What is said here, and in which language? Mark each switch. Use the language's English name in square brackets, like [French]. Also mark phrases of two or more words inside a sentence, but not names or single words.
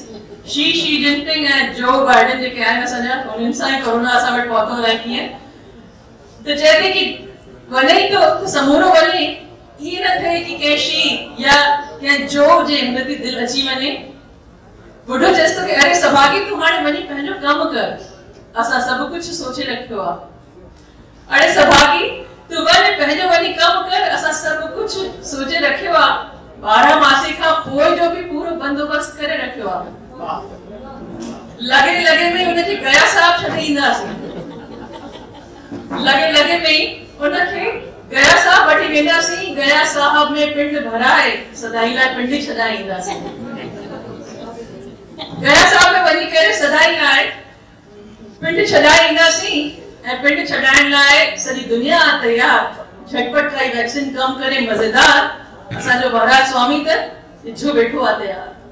[Sindhi] शी जिनपिंग ऐं जो बाइडन जेके आहिनि असांजा, उन्हनि सां ई कोरोना असां वटि पहुतो अलाए कीअं। त चए थी कि वञे ई थो त समूरो वञे। ईअं न थिए कि कंहिं शी या कंहिं जो जे हुन ते दिलि अची वञे। बुढ़ो चएसि थो कि अरे सहभागी तूं हाणे वञी पंहिंजो कमु कर, असां सभु कुझु सोचे रखियो आहे। अरे सहभागी तूं पंहिंजो वञी कमु कर, असां सभु कुझु सोचे रखियो आहे। 12 मासी खां पोइ जो बि पूरो बंदोबस्त करे रखियो आहे। लगे में हुनखे गया साहब छॾे ईंदासीं, लगे में उनखे गया साहब वठी वेंदासीं, गया साहब में पिंड भराए सदाई लाइ पिंड छॾाए ईंदासीं। गया साहब में वञी करे सदाई लाइ पिंड छॾाए ईंदासीं ऐं पिंड छॾाइण लाइ सॼी दुनिया तयार। झटपट काई वैक्सीन कम करे मज़ेदार, असांजो महाराज स्वामी त इच्छो वेठो आहे तयार।